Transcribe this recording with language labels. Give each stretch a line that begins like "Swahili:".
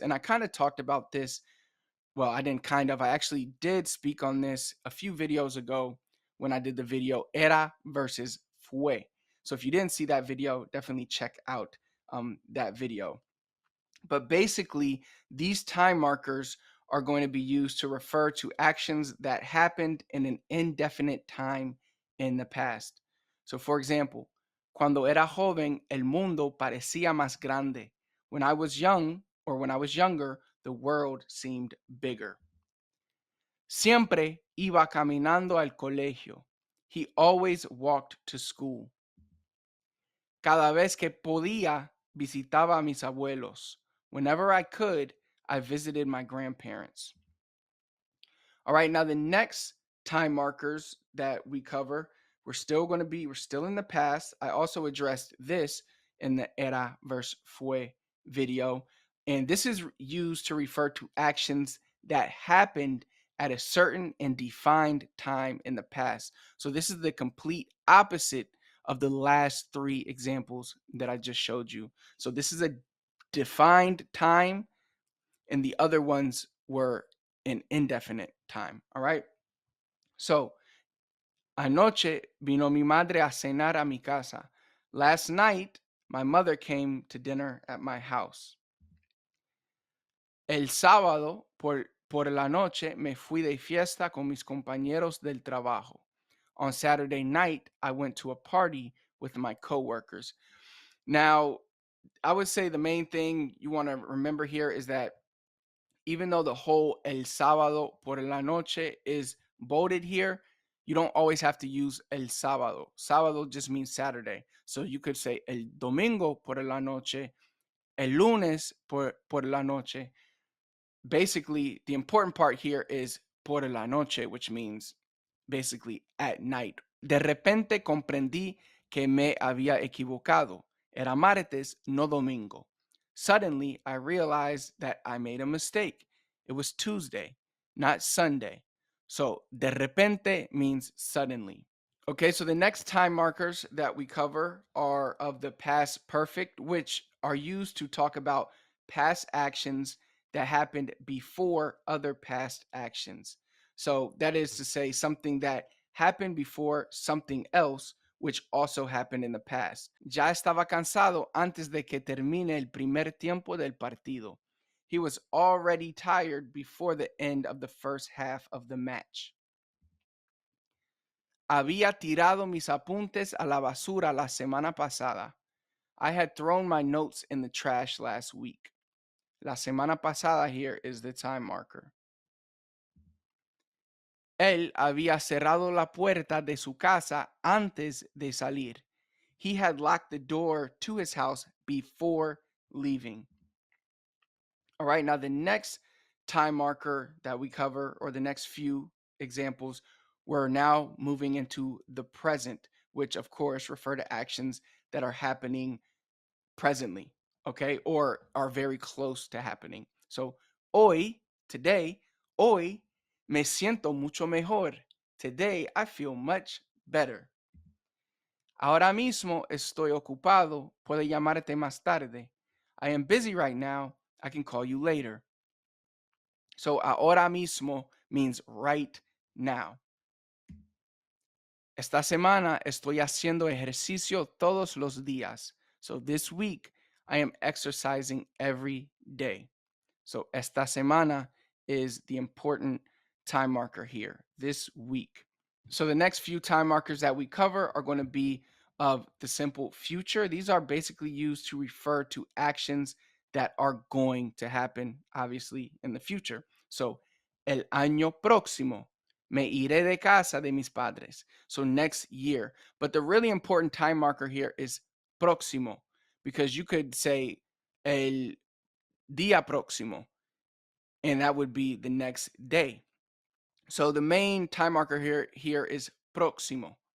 English: And I kind of talked about this. Well, I didn't kind of, I actually did speak on this a few videos ago when I did the video era versus fue. So if you didn't see that video, definitely check out that video. But basically, these time markers are going to be used to refer to actions that happened in an indefinite time in the past. So, for example,
Spanish: cuando era joven, el mundo parecía más grande.
English: When I was young, or when I was younger, the world seemed bigger.
Spanish: Siempre iba caminando al colegio.
English: He always walked to school.
Spanish: Cada vez que podía, visitaba a mis abuelos.
English: Whenever I could, I visited my grandparents. All right, now the next time markers that we cover, we're still in the past. I also addressed this in the era versus fue video. And this is used to refer to actions that happened at a certain and defined time in the past. So this is the complete opposite of the last three examples that I just showed you. So this is a defined time, and the other ones were an indefinite time. All right.
Spanish: So, anoche vino mi madre a cenar a mi casa.
English: Last night, my mother came to dinner at my house.
Spanish: El sábado por la noche me fui de fiesta con mis compañeros del trabajo.
English: On Saturday night, I went to a party with my coworkers. Now, I would say the main thing you want to remember here is that even though the whole
Spanish: el sábado por la noche
English: is bolded here, you don't always have to use
Spanish: el sábado.
English: Sábado just means Saturday. So you could say
Spanish: el domingo por la noche, el lunes por la noche.
English: Basically, the important part here is
Spanish: por la noche,
English: which means basically at night.
Spanish: De repente comprendí que me había equivocado. Era martes, no domingo.
English: Suddenly, I realized that I made a mistake. It was Tuesday, not Sunday. So,
Spanish: de repente
English: means suddenly. Okay, so the next time markers that we cover are of the past perfect, which are used to talk about past actions that happened before other past actions. So that is to say, something that happened before something else, which also happened in the past.
Spanish: Ya estaba cansado antes de que termine el primer tiempo del partido.
English: He was already tired before the end of the first half of the match.
Spanish: Había tirado mis apuntes a la basura la semana pasada.
English: I had thrown my notes in the trash last week.
Spanish: La semana pasada
English: here is the time marker.
Spanish: Él había cerrado la puerta de su casa antes de salir.
English: He had locked the door to his house before leaving. All right, now the next time marker that we cover, or the next few examples, we're now moving into the present, which of course refer to actions that are happening presently, okay, or are very close to happening.
Spanish: So, hoy,
English: today,
Spanish: hoy me siento mucho mejor.
English: Today, I feel much better.
Spanish: Ahora mismo estoy ocupado. Puedo llamarte más tarde.
English: I am busy right now. I can call you later. So,
Spanish: ahora mismo
English: means right now.
Spanish: Esta semana estoy haciendo ejercicio todos los días.
English: So, this week, I am exercising every day. So,
Spanish: esta semana
English: is the important time marker here, this week. So, the next few time markers that we cover are going to be of the simple future. These are basically used to refer to actions that are going to happen, obviously, in the future.
Spanish: So, el año próximo, me iré de casa de mis padres.
English: So, next year. But the really important time marker here is próximo, because you could say
Spanish: el día próximo,
English: and that would be the next day. So the main time marker here is próximo.